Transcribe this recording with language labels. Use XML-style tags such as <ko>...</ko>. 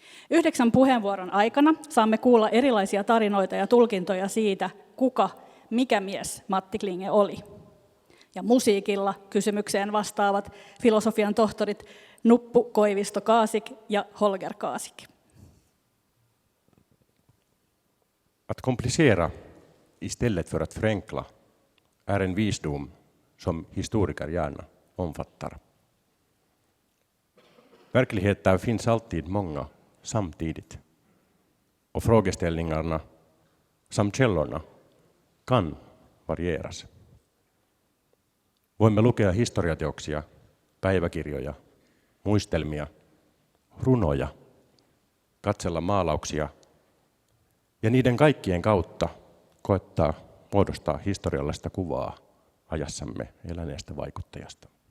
<fi>9 puheenvuoron aikana saamme kuulla erilaisia tarinoita ja tulkintoja siitä, mikä mies Matti Klinge oli. Ja musiikilla kysymykseen vastaavat filosofian tohtorit Nuppu Koivisto Kaasik ja Holger Kaasik.</fi> <sv>Att komplicera istället för att förenkla är en visdom som historiker gärna omfattar. Verkligheter finns alltid många samtidigt och frågeställningarna samt källorna kan varieras.</sv> <fi>Voimme lukea historiateoksia, päiväkirjoja, muistelmia, runoja, katsella maalauksia ja niiden kaikkien kautta koettaa muodostaa historiallista kuvaa ajassamme eläneestä vaikuttajasta.</fi>